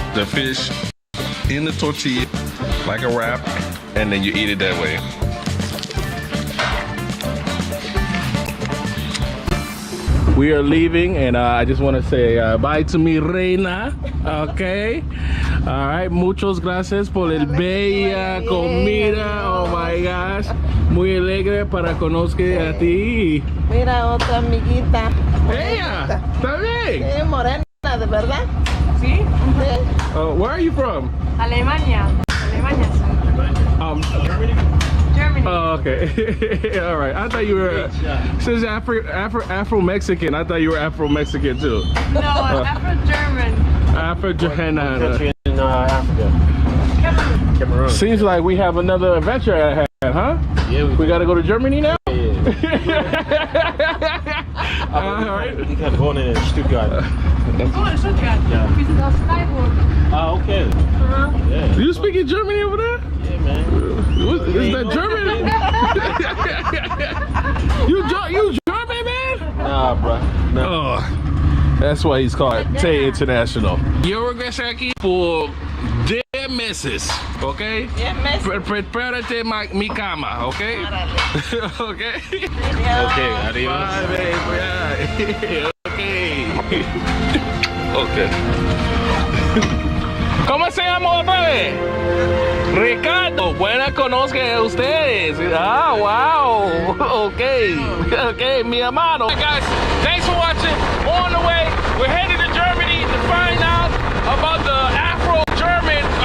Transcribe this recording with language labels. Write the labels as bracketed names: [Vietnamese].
[English] The fish in the tortilla, like a wrap, and then you eat it that way. We are leaving, and I just want to say bye to [Spanish] mi reina, [English] okay? [Spanish] All right, muchas gracias por el bella comida. Oh my gosh, muy alegre para conocer a ti. Mira, otra amiguita. Ella, ¿está bien? Sí, morena, ¿de verdad? Sí. [English] Where are you from? [Spanish] Alemania. Alemania. [English] Germany. Oh, okay. All right. I thought you were since Afro-Mexican. I thought you were Afro-Mexican too. No, Afro-German. Afro-German. Country in Africa. Cameroon. Seems like we have another adventure at hand, huh? Yeah. We got to go to Germany now. All right. [German] Ich habe wohnen in Stuttgart. [English] Oh, in Stuttgart. [German] Ja. Wir sind aus Freiburg. [English] Ah, okay. Yeah. You speaking Germany over there? Yeah, man. Is that German? you German, man? Nah, bro. No. Oh, that's why he's called Tay International. [Spanish] Yo regreso aquí por 10 meses, ¿ok? 10 meses. Prepárate mi cama, ¿ok? ¿Ok? Okay, adiós. [English] Bye, babe. Okay. Okay. [Spanish] ¿Cómo se llama otra vez? Ricardo, buena conozca a ustedes. [English] Ah, wow. Okay, [Spanish] mi hermano. [English] Hey guys, thanks for watching. On the way, we're headed to Germany to find out about the Afro-German.